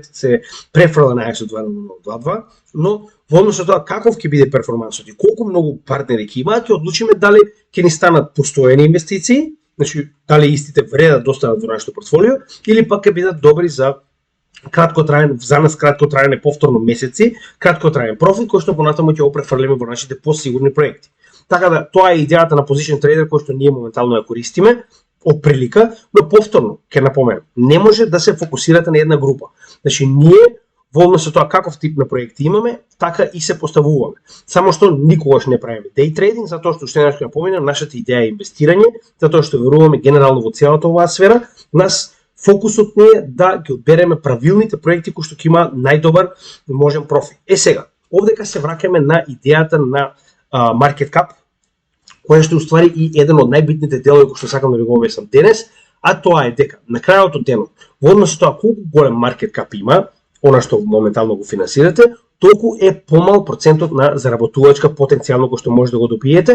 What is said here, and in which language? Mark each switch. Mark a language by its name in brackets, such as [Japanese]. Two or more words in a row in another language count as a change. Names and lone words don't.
[Macedonian] префрла на ISO 20022, но во однос на тоа каков ќе биде перформансот и колку многу партнери ќе имаат, ќе одлучиме дали ќе ни станат постојани инвестиции, значи дали истите вредат да останат во нашето портфолио, или пак ќе бидат добри за краткотраен, за нас краткотраен повторно месеци, краткотраен профит кој што понатаму ќе го префрлиме во нашите посигурни проекти. Така да тоа е идејата на [English] position trader [Macedonian] кој што ние моментално ја користиме од прилика, но повторно ќе напоменам, не може да се фокусирате на една група. Значи ние во однос со тоа каков тип на проекти имаме, така и се поставуваме. Само што никогаш не правиме [English] day trading, [Macedonian] затоа што што ќе напоменам, нашата идеја е инвестирање, затоа што веруваме генерално во целата оваа сфера. Нас фокусот не е да ги одбереме правилните проекти кои што ќе има најдобар можен профит. Сега, овдека се враќаме на идејата на [English] market cap, [Macedonian] која што е уствари и еден од најбитните делови кои што сакам да ви го објаснам денес, а тоа е дека на крајот од денот, во однос тоа колку голем маркет кап има, она што моментално го финансирате, толку е помал процентот на заработувачка потенцијално кој што може да го добиете.